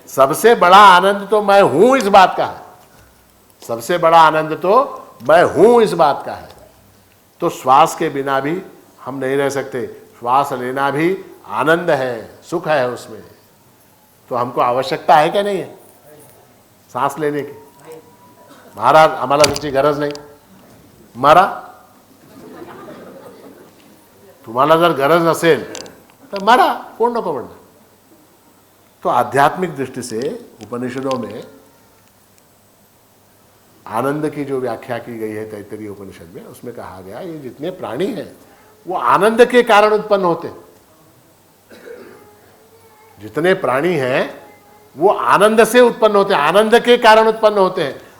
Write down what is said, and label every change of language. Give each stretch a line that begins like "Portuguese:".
Hindi: सबसे बड़ा आनंद तो मैं हूं इस बात का है, सबसे बड़ा आनंद तो मैं हूं इस बात का है। तो श्वास के बिना भी हम नहीं रह सकते, श्वास लेना भी आनंद है, सुख है उसमें। तो हमको आवश्यकता है क्या नहीं है सांस लेने की?
Marathi: महाराज आम्हाला त्याची गरज नाही, मारा। तुम्हाला जर गरज असेल तर मारा, कोण नको म्हणणार।
Hindi: तो आध्यात्मिक दृष्टि से उपनिषदों में आनंद की जो व्याख्या की गई है तैत्तरीय उपनिषद में, उसमें कहा गया ये जितने प्राणी हैं वो आनंद के कारण उत्पन्न होते हैं। जितने प्राणी हैं वो आनंद से उत्पन्न होते हैं, आनंद के कारण उत्पन्न होते हैं।